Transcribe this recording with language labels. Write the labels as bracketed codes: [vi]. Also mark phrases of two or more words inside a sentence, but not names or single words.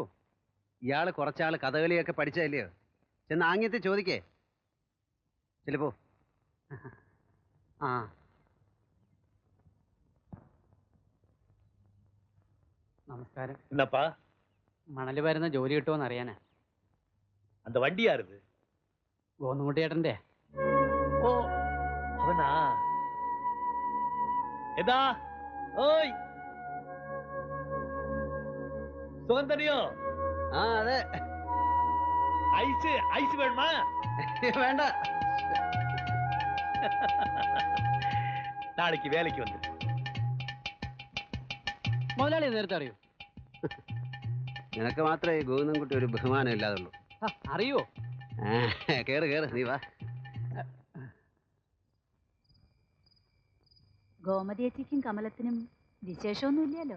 [ml] ഇയാള് കുറച്ചാള് കഥകളിയൊക്കെ പഠിച്ചതല്ലയോ? ചെന്ന് ആംഗ്യത്തിൽ ചോദിക്കേ. ചിലപ്പോ ആ നമസ്കാരം. [ta] என்னப்பா [ml] മണല് വരുന്ന ജോലി കിട്ടുമോന്ന് അറിയാനാ. [ta] அந்த வண்டி யாருது? [ml] ഗോന്നുകുട്ടിയേട്ടന്റെ. [ta] ஓ அவனா? எதா ஓய் சுகந்தனியோ? [ml] ആ അതെ. [ta] ஐஸ் ஐஸ் வேணுமா? [ml] വേണ്ട. [ta] நாளைக்கு வேலைக்கு வந்து [ml] മുതലാളി നേരത്തെ അറിയൂ? നിനക്ക് മാത്രമേ ഈ ഗോവിന്ദൻകുട്ടി ഒരു ബഹുമാനം ഇല്ലാതുള്ളൂ. അറിയോ? കേറ് കേറ്, നീ വാ. ഗോമതിയേച്ചിക്കും കമലത്തിനും വിശേഷമൊന്നുമില്ലല്ലോ?